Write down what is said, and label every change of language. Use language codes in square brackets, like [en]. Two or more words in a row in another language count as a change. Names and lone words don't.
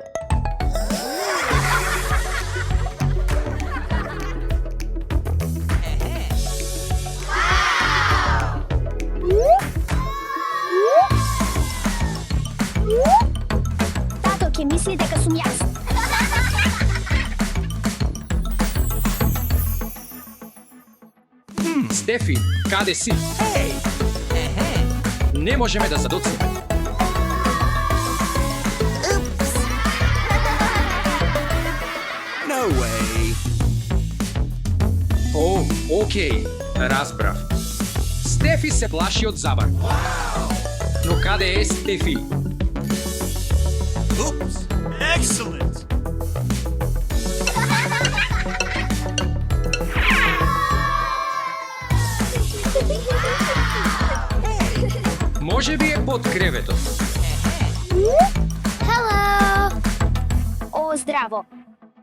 [mk] Тато ќе мисли дека сум јас. Стефи, каде си? Не можеме да задоцниме. [en] No way. [mk] О, окей, разбрав. Стефи се плаши од забар. Но каде е Стефи? [en] Oops. Excellent. [mk] Може би е под креветот. Hello! О, здраво.